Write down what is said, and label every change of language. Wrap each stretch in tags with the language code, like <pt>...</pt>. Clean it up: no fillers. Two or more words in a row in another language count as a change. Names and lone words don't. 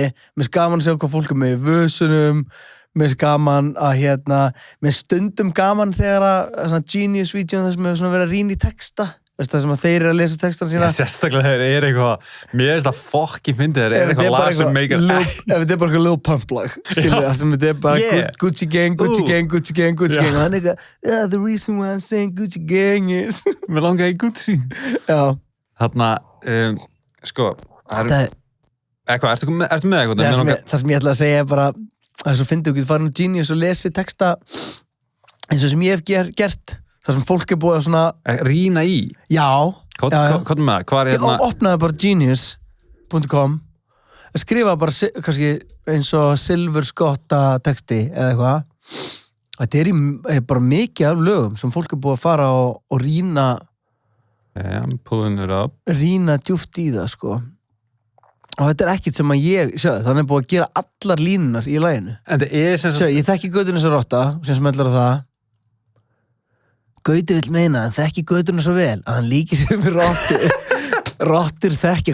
<is>Mér finnst gaman að sjá hvað fólk er með í vösunum. Mér finnst gaman að mér finnst stundum gaman þegar að Genius-vídeón þar sem hefur verið að rýna í texta. Það sem að þeir eru að lesa textana sína. Sérstaklega þeir eru eitthvað, mér finnst það fokki fyndið, þeir eru eitthvað lag sem meikar ef þetta er bara eitthvað Lil Pump lag, skilju, það sem þetta er bara Gucci gang, Gucci gang, Gucci gang, Gucci gang, og hann er eitthvað,</is> <en>the reason why I'm saying Gucci gang is...</en> <is>Mér langar í Gucci. Já. Þarna, sko, ertu með eitthvað? Það sem ég ætla að segja er bara, það er svo fyndið, þú getur farin á Genius og lesi texta eins og sem ég hef gert. Það sem fólk er búið að svona... Rýna í? Já. Hvað með það? Hvað er hérna? Opnaði bara genius.com skrifa bara kannski eins og silfurskotta texti eða eitthvað. Þetta er bara mikið af lögum sem fólk er búið að fara og rýna...</is> <en>I'm pulling it up.</en> <is>Rýna djúpt í það, sko. Og þetta er ekkert sem að þannig er búið að gera allar línunar í laginu. En það er sem sagt... Ég þekki Gauturinn svo rotta, sem smellar á það. Gauti vill meina að hann þekki göturna svo vel að hann líkir sér með rottur.</is>